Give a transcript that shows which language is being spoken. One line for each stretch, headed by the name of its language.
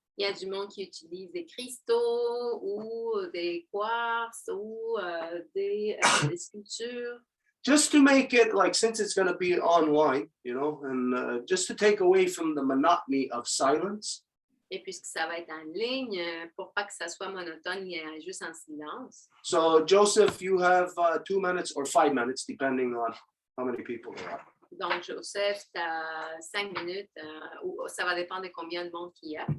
French: Il y a du monde qui utilise des cristaux ou des quartz ou des sculptures.
English: Just to make it, like, since it's going to be online, and just to take away from the monotony of silence.
French: Et puisque ça va être en ligne, pour pas que ça soit monotone, juste en silence.
English: So, Joseph, you have 2 minutes or 5 minutes, depending on how many people there are.
French: Donc, Joseph, tu as 5 minutes, ou ça va dépendre de combien de monde qu'il y a.